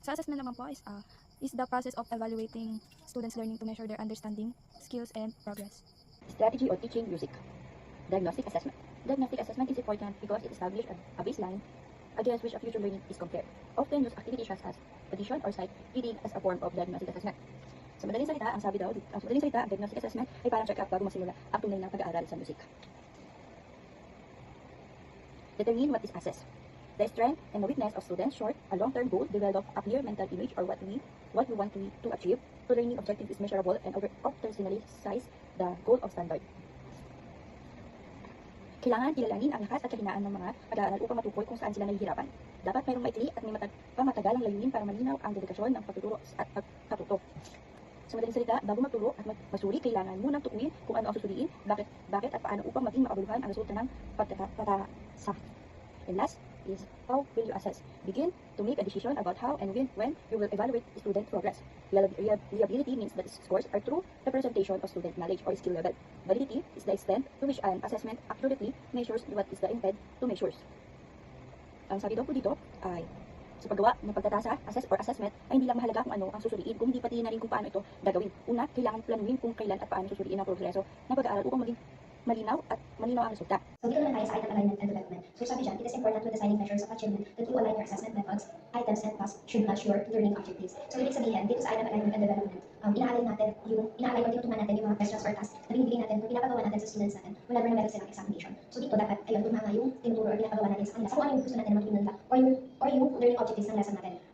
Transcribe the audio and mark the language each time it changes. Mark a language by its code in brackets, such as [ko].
[tl] Sa assessment naman po [en] is the process of evaluating students' learning to measure their understanding, skills, and progress. Strategy or teaching music. Diagnostic assessment. Diagnostic assessment is important because it establishes a baseline against which a future learning is compared. Often used activities such as audition or sight reading as a form of diagnostic assessment. [tl] Sa madaling salita, ang diagnostic assessment ay parang check-up bago masimula ang tunay na pag-aaral sa musik. [en] Determine what is assessed. The strength and the weakness of students, short, a long-term goal, develop a clear mental image or what we want to achieve. So learning objective is measurable and operationally size the goal of standard. [tl] Kailangan kilalanin ang lakas at kahinaan ng mga mag-aaral upang matukoy kung saan sila nahihirapan. Dapat mayroong maikli at may pamatagal ang layunin para malinaw ang dedikasyon ng pagtuturo at pagkatuto. Sa madaling salita, bago magturo at masuri, kailangan munang tukuyin kung ano ang susuriin, bakit at paano upang maging makabuluhan ang resulta ng pagtatasa. [en] And last is, how will you assess? Begin to make a decision about how and when you will evaluate student progress. Reliability means that scores are true representation of student knowledge or skill level. Validity is the extent to which an assessment accurately measures what is the intent to measure. [tl] Ang sabi daw po dito ay, sa paggawa ng pagtatasa, assessment, ay hindi lang mahalaga kung ano ang susuriin, kung hindi pati na rin kung paano ito gagawin. Una, kailangan planuhin kung kailan at paano susuriin ang progreso ng pag-aaral upang maging malinaw ang resulta. So dito naman tayo sa [en] item alignment and development. [tl] So sabi dyan, [en] it is important when designing measures of achievement that you align your assessment methods, items, and tasks should match your learning objectives. [tl] So ibig sabihin, dito sa [en] item alignment and development, [tl] ina-align o tinutunan natin yung mga questions or tasks na binibigay natin kung pinapagawa natin sa students natin whenever na meron silang examination. So dito dapat, ayun, tumama yung tinuturo or pinapagawa natin sa kanila. So kung ano yung gusto natin na matutunan nila or yung learning objectives ng lesson natin.